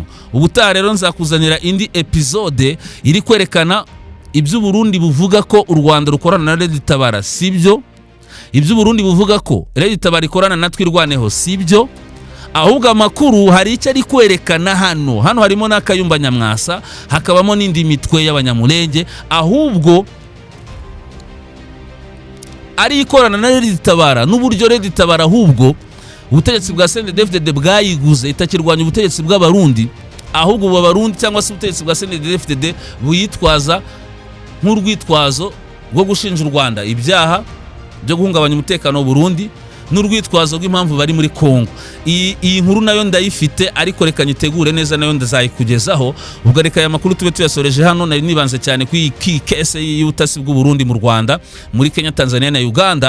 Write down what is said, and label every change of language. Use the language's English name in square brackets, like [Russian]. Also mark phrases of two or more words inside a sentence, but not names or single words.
[Kinyarwanda] Ubutaha rero nzakuzanira indi episode iri kwerekana ibyo Burundi buvuga ko u Rwanda rukorana na Red Tabara sibyo, ibyo Burundi buvuga ko Red Tabara ikorana na Twirwaneho sibyo, ahubwo amakuru hari icyo ari kwerekana hano harimo n'Akayumba Nyamwasa, hakabamo n'indi mitwe y'abanyamulenge, ahubwo ari ikorana na Red Tabara n'uburyo Red Tabara ahubwo ubutegetsi bwa CNDD-FDD bwayiguze itakirwanya ubutegetsi bw'abarundi, ahubwo ubu Barundi cyangwa se ubutegetsi bwa CNDD-FDD buyitwaza nk'urwitwazo rwo gushinja u Rwanda ibyaha byo guhungabanya umutekano w'u Burundi, n'urwitwazo rw'impamvu bari muri Kongo. Iyi nkuru nayo ndayifite, ariko reka nyitegure neza nayo ndazayikugezaho. Ubwo reka aya makuru tube tuyasoreje hano. Nari nibanze cyane ku kese y'ubutasi bw'u Burundi mu Rwanda, muri Kenya, Tanzania na Uganda.